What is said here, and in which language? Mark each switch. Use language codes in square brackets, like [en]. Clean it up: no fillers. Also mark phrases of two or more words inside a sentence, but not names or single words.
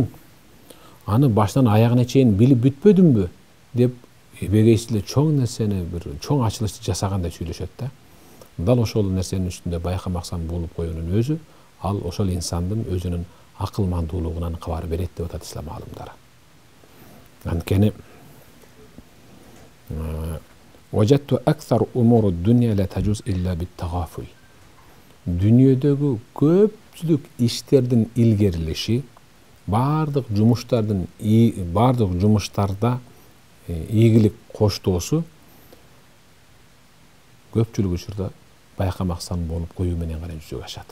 [ky] Аны баштан аягына чейин билип бүтпөдүмбү деп эбегейсилер чоң нерсени бир чоң ачылышты жасагандай сүйлөшөт да. Дал ошол нерсенин үстүндө байкамаксан болуп коюунун өзү ал ошол инсандын өзүнүн акылмандуулугунан кабар берет деп атат ислам алымдары. [ar] Анткени وجدت أكثر أمور الدنيا لا تجوز إلا بالتغافل. [ky] Dünyödөгү көпчүлүк иштердин илгерилеши, бардык жумуштарда ийгилик коштоосу көпчүлүк учурда байкамаксан болуп коюу менен гана жүзөгө ашат.